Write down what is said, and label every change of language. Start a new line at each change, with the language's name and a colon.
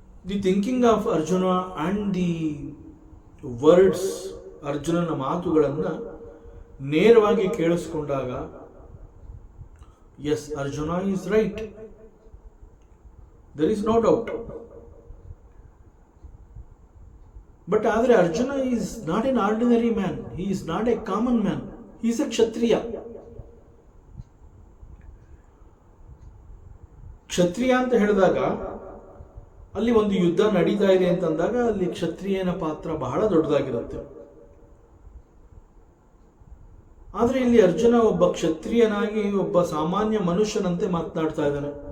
English: the thinking of Arjuna and the words,
Kannada: ಅರ್ಜುನನ ಮಾತುಗಳನ್ನು ನೇರವಾಗಿ ಕೇಳಿಸ್ಕೊಂಡಾಗ,
English: Yes, Arjuna is right, there is no doubt. But ಆದರೆ Arjuna is not an ordinary man, he is not a common man, he is a Kshatriya.
Kannada: ಕ್ಷತ್ರಿಯ ಅಂತ ಹೇಳಿದಾಗ ಅಲ್ಲಿ ಒಂದು ಯುದ್ಧ ನಡೀತಾ ಇದೆ ಅಂತಂದಾಗ ಅಲ್ಲಿ ಕ್ಷತ್ರಿಯನ ಪಾತ್ರ ಬಹಳ ದೊಡ್ಡದಾಗಿರುತ್ತೆ. ಆದರೆ ಇಲ್ಲಿ ಅರ್ಜುನ ಒಬ್ಬ ಕ್ಷತ್ರಿಯನಾಗಿ ಒಬ್ಬ ಸಾಮಾನ್ಯ ಮನುಷ್ಯನಂತೆ ಮಾತನಾಡ್ತಾ ಇದ್ದಾನೆ.